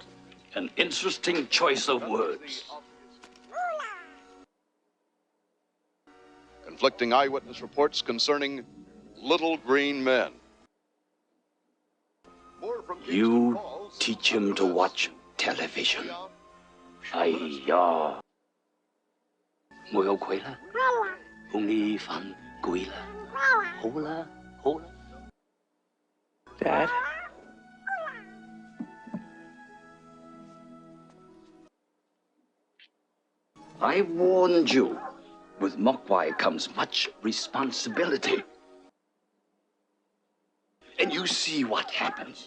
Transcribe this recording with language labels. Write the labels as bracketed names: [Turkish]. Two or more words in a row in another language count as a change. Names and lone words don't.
[English] An interesting choice of words. Conflicting eyewitness reports concerning little green men. You teach him to watch television. [Cantonese] 哎呀，我有攰啦，好你瞓攰啦，好啦，好啦。 [English] Dad? I warned you. With Mogwai comes much responsibility. And you see what happens.